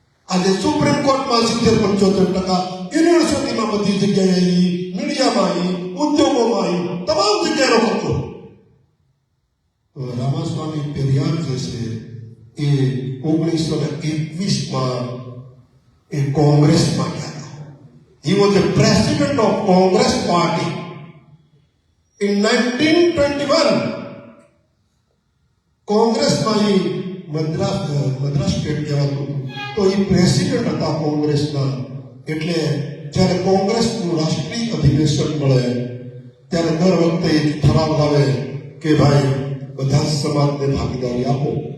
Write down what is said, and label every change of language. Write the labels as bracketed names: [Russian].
[Gujarati] આજે સુપ્રીમ કોર્ટમાં 70-75%, યુનિવર્સિટીમાં બધી જગ્યાએ, મીડિયામાં, ઉદ્યોગોમાં, તમામ જગ્યાનો કબજો. રામાસ્વામી પેરિયાર જે છે એ 1921માં એ કોંગ્રેસમાં ગયા હતા. [English] He was the president of Congress Party. In 1921, [Gujarati] કોંગ્રેસમાં એ મદ્રાસ સ્ટેટ કહેવાતું, તો એ પ્રેસિડેન્ટ હતા કોંગ્રેસના. એટલે જ્યારે કોંગ્રેસનું રાષ્ટ્રીય અધિવેશન મળે ત્યારે દર વખતે એ ઠરાવ લાવે કે ભાઈ બધા જ સમાજને ભાગીદારી આપો.